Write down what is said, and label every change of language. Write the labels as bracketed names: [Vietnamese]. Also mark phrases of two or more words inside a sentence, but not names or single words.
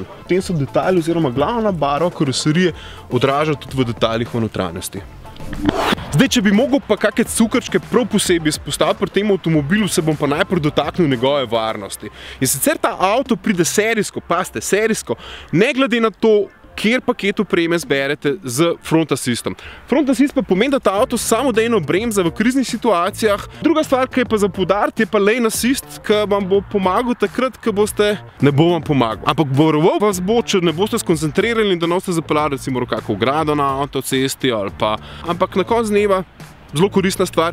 [Slovenian] Potem so detajli oziroma glavna barva karoserije odraža tudi v detaljih v notranjosti. Zdaj, če bi mogel pa kakšne cukrčke prav posebej izpostaviti pri tem avtomobilu, se bom pa najprej dotaknil njegove varnosti. In sicer ta avto pride serijsko, pazite, serijsko, ne glede na to, kjer paket opreme zberete z [English] front assistom. Front assist [Slovenian] pa pomeni, da ta avto samodejno bremza v kriznih situacijah. Druga stvar, ki je pa za poudariti, je pa [English] lane assist, [Slovenian] ki vam bo pomagal takrat, ko boste, ne bo vam pomagal, ampak varoval vas bo, če ne boste skoncentrirali in da ne boste zapeljali recimo kakšno ogrado na avtocesti ali pa, ampak na koncu dneva zelo koristna stvar.